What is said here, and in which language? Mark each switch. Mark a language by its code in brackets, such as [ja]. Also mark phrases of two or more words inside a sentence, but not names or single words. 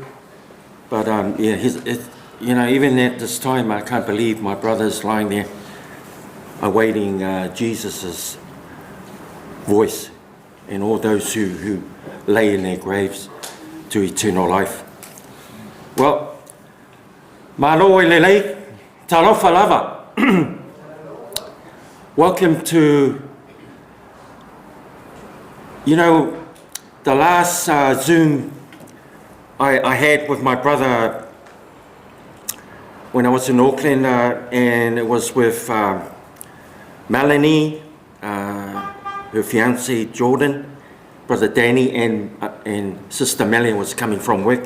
[en] But, yeah, you know, even at this time, I can't believe my brother's lying there awaiting Jesus' voice and all those who lay in their graves to eternal life. Well, [sm] malo lelei, talofa lava. [en] Welcome to, you know, the last Zoom I had with my brother when I was in Auckland, and it was with Melanie, her fiance Jordan, Brother Danny, and Sister Melanie was coming from work.